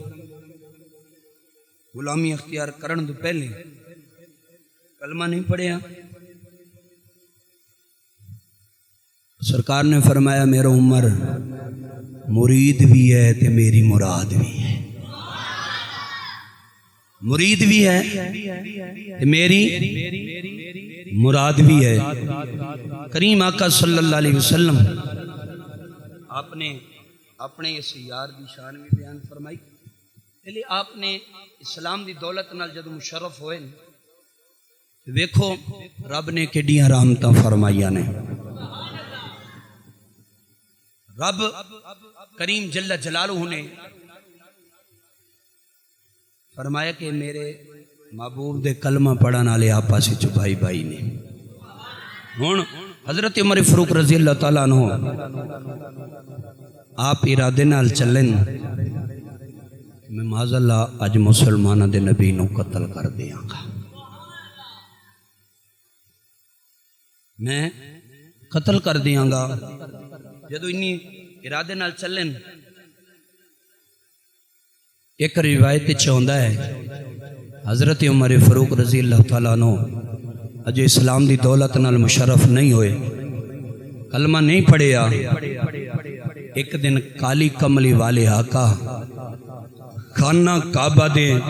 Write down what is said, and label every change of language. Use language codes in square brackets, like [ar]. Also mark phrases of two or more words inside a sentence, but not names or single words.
[pa] غلامی اختیار کرن دو پہلے کلمہ نہیں پڑھیا، سرکار نے فرمایا میرا عمر مرید بھی ہے تے میری مراد بھی ہے، مرید بھی ہے تے میری مراد بھی ہے۔ کریم آقا [ar] صلی اللہ علیہ وسلم [pa] آپ نے اپنے اس یار دی شان بھی بیان فرمائی، پہلے آپ نے اسلام دی دولت نال جدو مشرف ہوئے ویکھو رب نے کیڑیاں رحمتاں فرمائیاں نے، رب کریم [ar] جل جلالہ [pa] نے فرمایا کہ میرے محبوب دے کلمہ پڑھن والے آپس وچ بھائی بھائی نے۔ ہن حضرت عمر فاروق [ar] رضی اللہ تعالیٰ عنہ [pa] آپ ارادے نال چلن میں [ar] معاذ اللہ [pa] اج مسلمانہ دے نبی نو قتل کر دیاں گا، میں قتل کر دیاں گا۔ جدو انی ارادے نال چلن ایک روایت چاہتا ہے حضرت عمر فاروق [ar] رضی اللہ تعالیٰ عنہ [pa] اجے اسلام دی دولت نال مشرف نہیں ہوئے، کلمہ نہیں پڑھیا، ایک دن کالی کملی والے آقا خانہ کعبہ دے